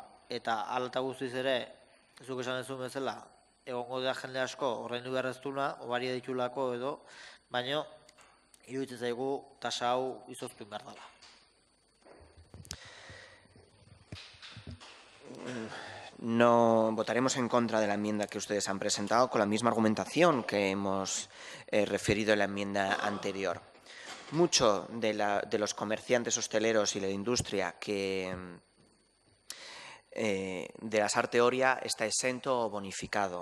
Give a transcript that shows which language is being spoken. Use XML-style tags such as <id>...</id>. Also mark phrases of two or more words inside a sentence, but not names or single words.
<eu>Eta hala eta guztiz ere, zuk esan dezun bezala, egongo da jende asko ordaindu behar ez duena, obaria ditulako edo, baina iruditzen zaigu tasa hau izoztu behar dela.</eu> <es>no votaremos en contra de la enmienda que ustedes han presentado con la misma argumentación que hemos referido en la enmienda anterior. Muchos de los comerciantes hosteleros y la industria de la Sarte Oria está exento o bonificado.</es>